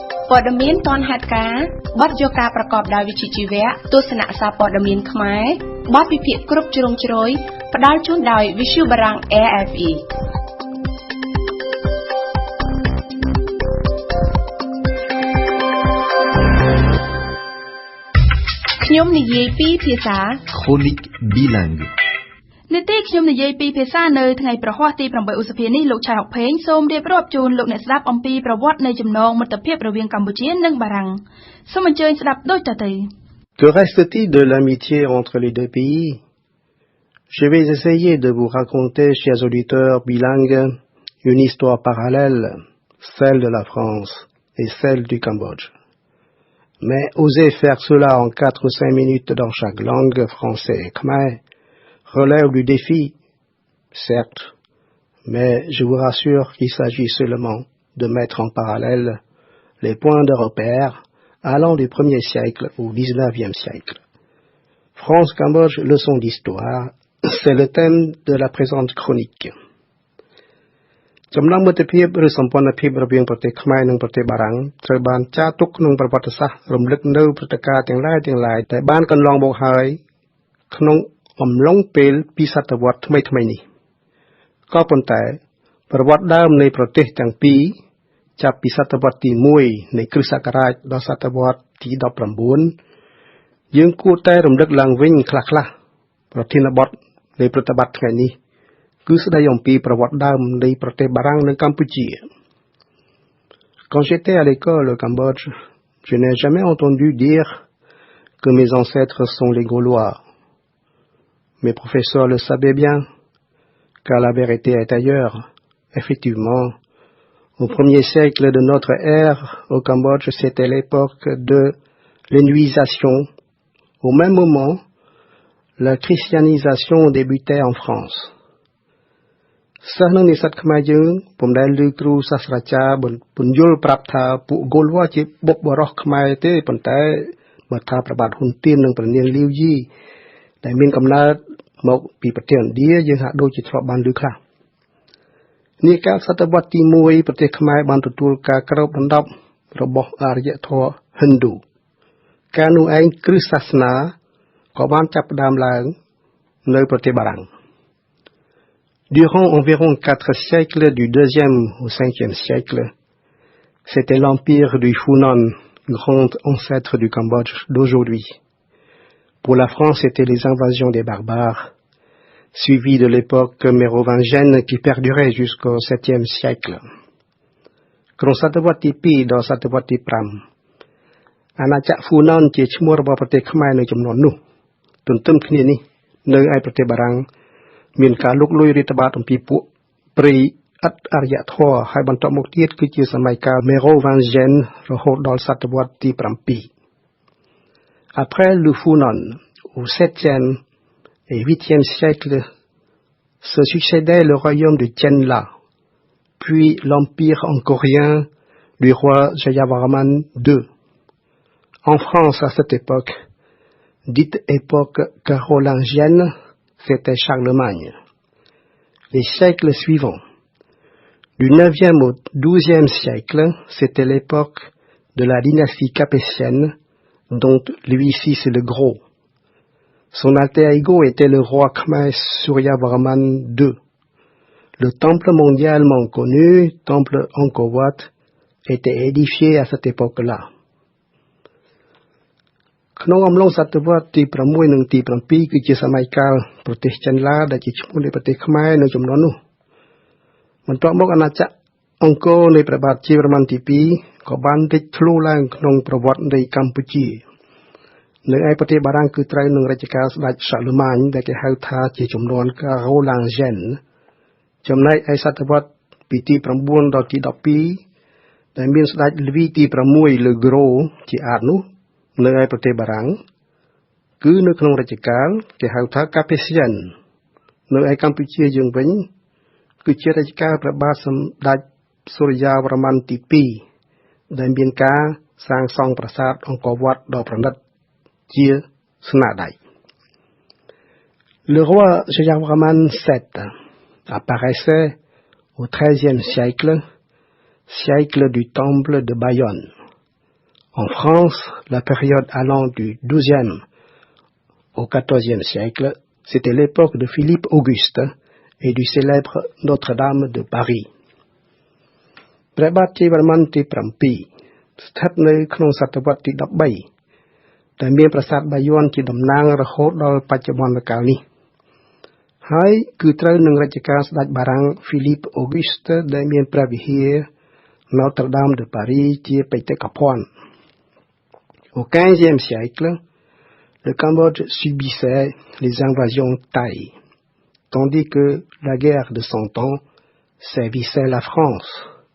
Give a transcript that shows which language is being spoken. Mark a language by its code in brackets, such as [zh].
[km] ព័ត៌មានទាន់ហេតុការណ៍បទយកការប្រកបដោយវិជ្ជាជីវៈទស្សនៈសារព័ត៌មានខ្មែរបទវិភាគគ្រប់ជ្រុងជ្រោយផ្ដល់ជូនដោយវិទ្យុបារាំង AFE ខ្ញុំនិយាយពីភាសា [fr] Chronique bilingue [km] នីតិខ្ញុំនិយាយពីភាសានៅថ្ងៃប្រហ័សទី8ឧសភានេះលោកឆៃហុកផេងសូមរៀបរាប់ជូនលោកអ្នកស្ដាប់អំពីប្រវត្តិនៃចំណងមិត្តភាពរវាងកម្ពុជានិងបារាំងសូមអញ្ជើញស្ដាប់ដូចតទៅ [fr] Que reste-t-il de l'amitié entre les deux pays? Je vais essayer de vous raconter, chers auditeurs bilingues, une histoire parallèle, celle de la France et celle du Cambodge. Mais oser faire cela en 4 ou 5 minutes dans chaque langue, français et khmer, relève du défi, certes, mais je vous rassure qu'il s'agit seulement de mettre en parallèle les points de repère allant du 1er siècle au 19e siècle. France-Cambodge, leçon d'histoire, c'est le thème de la présente chronique. [km] ចំណងមិត្តភាពឬសម្ព័ន្ធភាពរវាងប្រទេសខ្មែរនិងប្រទេសបារាំងត្រូវបានចារទុកក្នុងប្រវត្តិសាស្ត្ររំលឹកនៅព្រឹត្តិការណ៍ទាំងឡាយដែលបានកន្លងមកហើយក្នុងអំឡុងពេលពីសតវត្សថ្មីៗនេះក៏ប៉ុន្តែប្រវត្តិដើមនៃប្រទេសទាំងពីរចាប់ពីសតវត្សទី1នៃគ្រិស្តសករាជដល់សតវត្សទី 19យើងគួរតែរំលឹកឡើងវិញខ្លះៗប្រធានបទនៃប្រតិបត្តិថ្ងៃនេះគឺស្ដីអំពីប្រវត្តិដើមនៃប្រទេសបារាំងនិងកម្ពុជា [fr] Quand j'étais à l'école au Cambodge, je n'ai jamais entendu dire que mes ancêtres sont les Gaulois. Mes professeurs le savaient bien, car la vérité est ailleurs. Effectivement, au 1er siècle de notre ère, au Cambodge, c'était l'époque de l'inuisation. Au même moment, la christianisation débutait en France. [km] សិស្សនៅនិស្សិតខ្មែរយើងពុំដែលឮគ្រូសាស្ត្រាចារ្យបញ្យល់ប្រាប់ថាពួកហ្គោលវ៉ាជាបុព្វបុរសខ្មែរទេប៉ុន្តែបើថាព្រះបាទហ៊ុនទៀននិងព្រះនាងលាវយីដែលមានកំណើតមកពីប្រទេសឥណ្ឌាយើងហាក់ដូចជាធ្លាប់បានឮខ្លះនាកាលសតវត្សទី1ប្រទេសខ្មែរបានទទួលការគ្របដណ្ដប់របស់អរិយធម៌ហិណ្ឌូកាលនោះឯងគ្រិស្តសាសនាក៏បានចាប់ផ្ដើមឡើងនៅប្រទេសបារាំង [fr] Durant environ 4 siècles, du 2e au 5e siècle, c'était l'empire du Funan, grand ancêtre du Cambodge d'aujourd'hui. Pour la France, c'était les invasions des barbares, suivies de l'époque mérovingienne qui perdurait jusqu'au 7e siècle. [km] ក្នុងសតវត្សទី 2 ដល់សតវត្សទី 5 អាណាចក្រហ្វូណនជាឈ្មោះរបស់ប្រទេសខ្មែរនៅចំនួននោះទន្ទឹមគ្នានេះនៅឯប្រទេសបារាំង មានការលុកលុយរាតត្បាតអំពីពួកព្រៃឥតអរិយធម៌ហើយបន្តមកទៀតគឺជាសម័យកាលមេរ៉ូវាំងហ្សែនរហូតដល់សតវត្សទី 7 [fr] Après le Funan au 7e et 8e siècle se succédait le royaume de Tienla, puis l'empire angkorien du roi Jayavarman II. En France, à cette époque, dite époque carolingienne, c'était Charlemagne. Les siècles suivants, du 9e au 12e siècle, c'était l'époque de la dynastie capétienne, dont Louis VI le Gros. Son alter ego était le roi Khmer Suryavarman II. Le temple mondialement connu, temple Angkor Wat, était édifié à cette époque-là. [km] ក្នុងអំឡុងសតវត្សទី 6 និងទី 7 គឺជាសម័យកាលប្រទេសចិនឡាដែលជាឈ្មោះនៃប្រទេសខ្មែរនៅចំនួននោះបន្ទាប់មកអាណាចក្រអង្គរនៃព្រះបាទជ័យវរ្ម័នទី 2 ក៏បានលេចធ្លោឡើងក្នុងប្រវត្តិនៃកម្ពុជា នៅឯប្រទេសបារាំងគឺត្រូវនឹងរជ្ជកាលស្ដេចសាឡូម៉ាញដែលគេហៅថាជាចំនួនការ៉ូឡាំងហ្សែនចំណែកឯសតវត្សពីទី 9 ដល់ទី 12 ដែលមានស្ដេចលវីទី 6 លើក្រូជាអាចនោះនៅឯប្រទេសបារាំង គឺនៅក្នុងរជ្ជកាលគេហៅថាកាពេសៀននៅឯកម្ពុជាយើងវិញគឺជារជ្ជកាលព្រះបាទសម្ដេចសូរ្យាវរ្ម័នទី 2 ដែលមានការសាងសង់ប្រាសាទអង្គរវត្តដ៏ប្រណិតជាស្នាដៃ [fr] Le roi Jayavarman VII apparaissait au XIIIe siècle, siècle du temple de Bayonne. En France, la période allant du XIIe au XIVe siècle, c'était l'époque de Philippe Auguste et du célèbre Notre-Dame de Paris. [km] ព្រះបាទជ័យវរ្ម័នទី 7 ស្ថិតនៅក្នុងសតវត្សទី 13 ដែលមានប្រាសាទបាយ័នជាតំណាងរហូតដល់បច្ចុប្បន្នកាលនេះហើយគឺត្រូវនឹងរជ្ជកាលស្ដេចបារាំង Philippe Auguste ដែលមានព្រះវិហារ Notre-Dame de Paris ជាបេតិកភណ្ឌ [fr] Au XVe siècle, le Cambodge subissait les invasions thaï, tandis que la guerre de 100 ans sévissait la France.